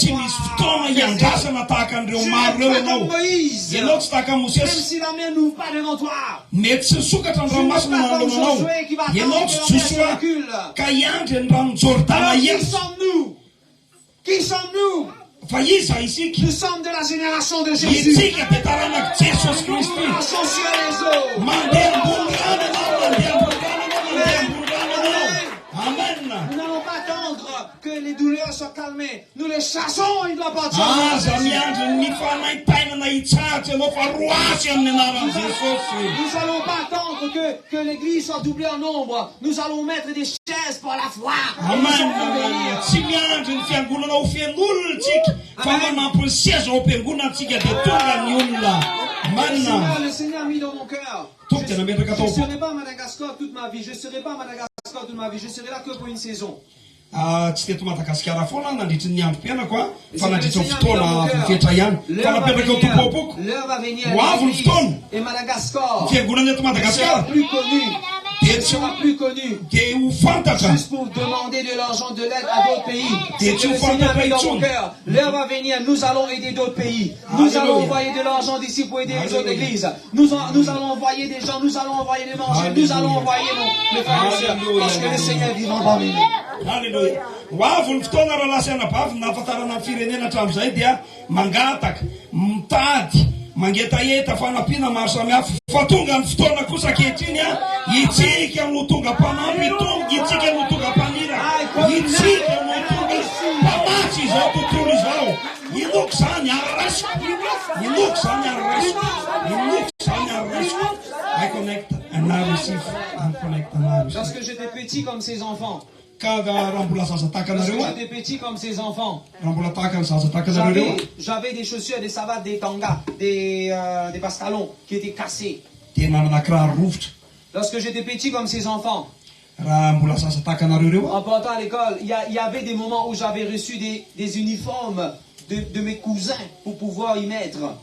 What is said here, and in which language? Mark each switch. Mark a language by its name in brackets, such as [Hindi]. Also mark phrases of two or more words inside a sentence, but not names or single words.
[Malagasy] Tsy misy fotoana hiandrasana tahaka an'ireo [French] Tu [Malagasy] maro [French] n'es [Malagasy] reo [French] pas [Malagasy] ianao. [French] comme Moïse. [Malagasy] Ianao tsy tahaka [French] Même [Malagasy] Mosesy. [French] si la mer n'ouvre pas devant toi. [Malagasy] Mety tsy nisokatra ny ranomasina nanolonanao. [French] Josué qui va [Malagasy] Ianao [French] attendre [Malagasy] tsy [French] que la mer se [Malagasy] Josoa [French] recule. [Malagasy] ka hiandry ny rano Jordana [French] Alors qui [Malagasy] eny. [French] sommes-nous? Qui sommes-nous? [Malagasy] Fa iza isika? [French] Nous sommes de la génération de Jésus. [Malagasy] Itsika dia taranaki Jesosy Kristy. [French] Nous marchons sur les eaux. [Malagasy] Mandeha ambony rano ianao, mandeha ambony rano ianao, mandeha ambony rano ianao. Amen. [French] Nous n'allons pas attendre que les douleurs soient calmées. Nous les chassons, il doit partir. Aza miandry ny fanaitainana hitsahatra ianao fa roasy amin'ny anaran'i Jesosy. Nous n'allons pas attendre que l'église soit doublée en nombre. Nous allons mettre des chaises pour la foi. Amen. [Malagasy] Tsy miandry ny fiangonana ho fiangonana tsika fa manampy ny seza ao am-piangonana tsika dia tonga ny olona. Amen. [French] Le Seigneur a mis dans mon cœur. [Malagasy] Tompo tena metraka [French] Je ne [Malagasy] tao. [French] serai pas à Madagascar toute ma vie. Je ne serai pas à Madagascar toute ma vie. Je serai là que pour une saison. [Malagasy] Tsy teto Madagasikara foana nandritry ny androm-pianako a fa nandritra ny fotoana fefetra ihany fa napetraka eo tompo apoko [French] L'heure va venir. [Malagasy] ho avy ny fotoana [French] Et Madagascar [Malagasy] fiangonana eto [French] sera [Malagasy] Madagasikara [French] plus connu Tu ne seras plus connu juste pour demander de l'argent, de l'aide à d'autres pays. C'est que le Seigneur met dans mon cœur. L'heure va venir, nous allons aider d'autres pays. Nous allons envoyer de l'argent d'ici pour aider les autres églises. Nous allons envoyer des gens, nous allons envoyer des manger, nous allons envoyer les frères et sœurs. Parce que le Seigneur vivant parmi nous. Alléluia. [Malagasy] Wavy fotoana raha lasana bavy nahafantarana ny firenena hatramin'izay dia mangataka, mitady, mangetaeta fanampiana maro samihafa. Fa tonga ny fotoana kosa ankehitriny itsika no tonga mpanampy, itsika no tonga mpanira, itsika no tonga mpamatsy izao tontolo izao. Inoko zany arasiko, inoko zany arasiko, inoko zany arasiko. [English] I connect and I receive, I connect and I receive. [French] Lorsque j'étais petit comme ces enfants, Lorsque j'étais petit comme ces enfants, j'avais des chaussures, des savates, des tangas, des pantalons qui étaient cassés. Lorsque j'étais petit comme ces enfants, en partant à l'école, il y avait des moments où j'avais reçu des uniformes de mes cousins pour pouvoir y mettre.